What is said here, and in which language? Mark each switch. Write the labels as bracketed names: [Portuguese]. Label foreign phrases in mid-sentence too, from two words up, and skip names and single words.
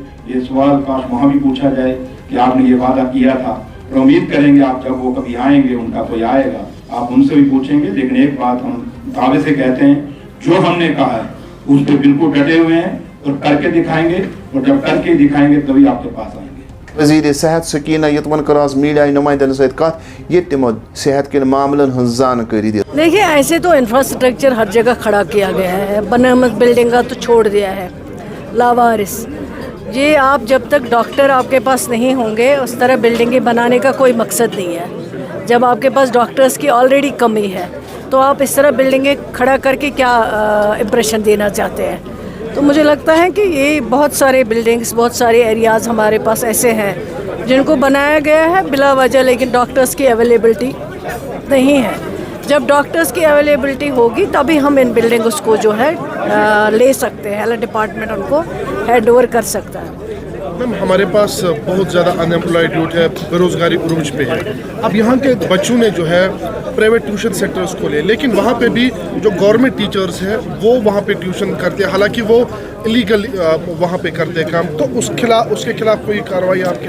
[Urdu] یہ سوال کاش وہاں بھی پوچھا جائے کہ آپ نے یہ وعدہ کیا تھا, اور امید کریں گے آپ جب وہ کبھی آئیں گے, ان کا کوئی آئے گا, آپ ان سے بھی پوچھیں گے. لیکن ایک بات ہم دعوے سے کہتے ہیں, جو ہم نے کہا ہے اس پہ بالکل ڈٹے ہوئے ہیں اور کر کے دکھائیں گے, اور جب کر کے دکھائیں گے تبھی آپ کے پاس آئیں گے. [Kashmiri] وزیر صحت سکینہ یتون کر آز میڈیا نمائندن ست کت یہ تمو صحت کے معاملن ہن زانکاری دی. [Urdu] دیکھیے ایسے تو انفراسٹرکچر ہر جگہ کھڑا کیا گیا ہے, بنامت بلڈنگ کا تو چھوڑ دیا ہے لاوارث. یہ آپ جب تک ڈاکٹر آپ کے پاس نہیں ہوں گے, اس طرح بلڈنگیں بنانے کا کوئی مقصد نہیں ہے. جب آپ کے پاس ڈاکٹرز کی آلریڈی کمی ہے تو آپ اس طرح بلڈنگیں کھڑا کر کے کیا امپریشن دینا چاہتے ہیں. تو مجھے لگتا ہے کہ یہ بہت سارے بلڈنگز, بہت سارے ایریاز ہمارے پاس ایسے ہیں جن کو بنایا گیا ہے بلا وجہ, لیکن ڈاکٹرز کی اویلیبلٹی نہیں ہے. جب ڈاکٹرز کی اویلیبلٹی ہوگی تبھی ہم ان بلڈنگز کو جو ہے لے سکتے ہیں, [English] Health Department [Urdu] ان کو [English] hand over [Urdu] کر سکتا ہے. میم ہمارے پاس بہت زیادہ [English] unemployed youth [Urdu] ہے، بے روزگاری عروج پہ ہے. اب یہاں کے بچوں نے جو ہے [English] private tuition centres [Urdu] کھولے، لیکن وہاں پہ بھی جو [English] government teachers [Urdu] ہیں وہ وہاں پہ ٹیوشن کرتے ہیں، حالانکہ وہ الیگل وہاں پہ کرتے ہیں کام. تو اس کے خلاف کوئی کارروائی آپ کی?